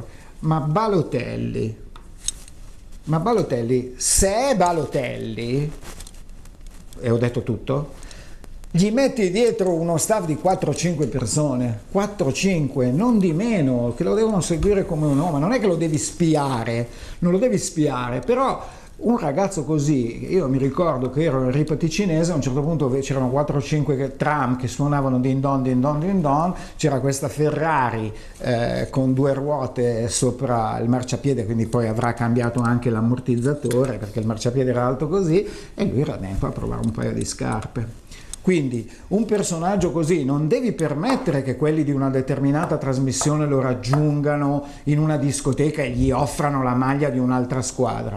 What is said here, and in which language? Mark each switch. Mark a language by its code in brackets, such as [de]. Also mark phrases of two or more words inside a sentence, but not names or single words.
[it] Ma Balotelli, se è Balotelli, e ho detto tutto, gli metti dietro uno staff di 4-5 persone, 4-5, non di meno, che lo devono seguire come un uomo. Non è che lo devi spiare, non lo devi spiare, però Un ragazzo così, io mi ricordo che ero in Ripa Ticinese, a un certo punto c'erano 4 o 5 tram che suonavano din don din don din don, c'era questa Ferrari con 2 ruote sopra il marciapiede, quindi poi avrà cambiato anche l'ammortizzatore perché il marciapiede era alto così, e lui era dentro a provare un paio di scarpe. Quindi un personaggio così non devi permettere che quelli di una determinata trasmissione lo raggiungano in una discoteca e gli offrano la maglia di un'altra squadra.